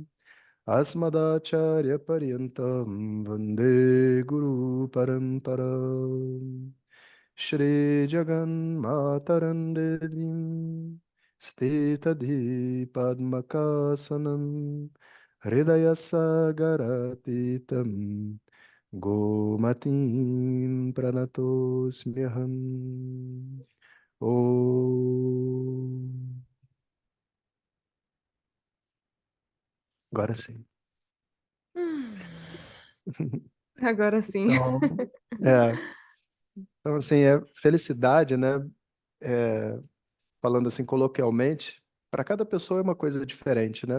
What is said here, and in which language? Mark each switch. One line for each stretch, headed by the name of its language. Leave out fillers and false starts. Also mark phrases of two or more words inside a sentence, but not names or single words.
Sanskrit: अस्मदाचार्य पर्यन्तम् वन्दे गुरु परम्परम् श्री जगन् मातरम् देवीम् स्तित दि पद्मकासनम् हृदय सागरातीतम् गोमतीम् प्रणतोस्म्यहम्. Om.
Portuguese: Agora sim. Agora sim. Então, é, então assim, felicidade, né? É, falando assim coloquialmente, para cada pessoa é uma coisa diferente, né?